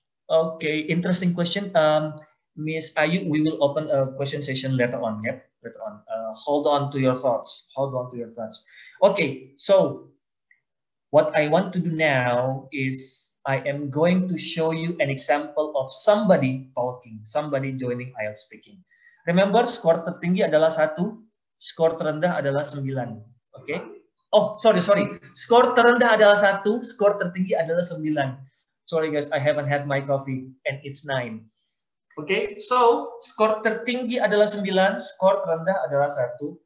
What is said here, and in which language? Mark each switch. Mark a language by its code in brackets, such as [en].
[en] Okay, interesting question. Miss Ayu, we will open a question session later on. Yep, later on. Hold on to your thoughts. Okay, so what I want to do now is I am going to show you an example of somebody talking, somebody joining IELTS speaking. [id] Remember, skor tertinggi adalah 1, skor terendah adalah 9. [en] Okay? Oh, sorry. [id] Skor terendah adalah 1, skor tertinggi adalah 9. [en] Sorry guys, I haven't had my coffee and it's 9. [id] Okay, so skor tertinggi adalah 9, skor terendah adalah 1.